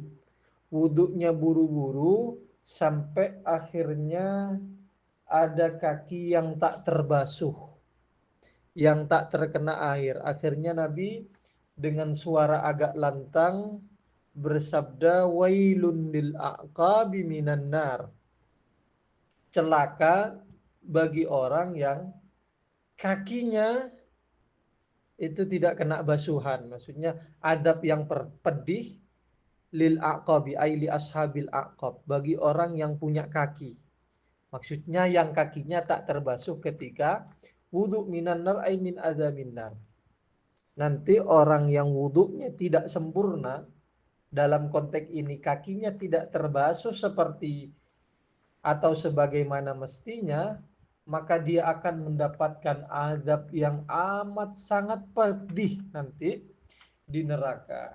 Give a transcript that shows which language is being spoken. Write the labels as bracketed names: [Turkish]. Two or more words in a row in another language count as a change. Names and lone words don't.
[Indonesian] Wudhunya buru-buru, sampai akhirnya ada kaki yang tak terbasuh, yang tak terkena air. Akhirnya Nabi dengan suara agak lantang bersabda, [Arabic] ويل للأعقاب من النار. [Indonesian] Celaka bagi orang yang kakinya itu tidak kena basuhan. Maksudnya adab yang pedih [Arabic] للأعقاب أي لأصحاب الأعقاب, [Indonesian] bagi orang yang punya kaki. Maksudnya yang kakinya tak terbasuh ketika wudu, [Arabic] من النار أي من عذاب النار. [Indonesian] Nanti orang yang wudunya tidak sempurna, dalam konteks ini kakinya tidak terbasuh seperti atau sebagaimana mestinya, maka dia akan mendapatkan azab yang amat sangat pedih nanti di neraka.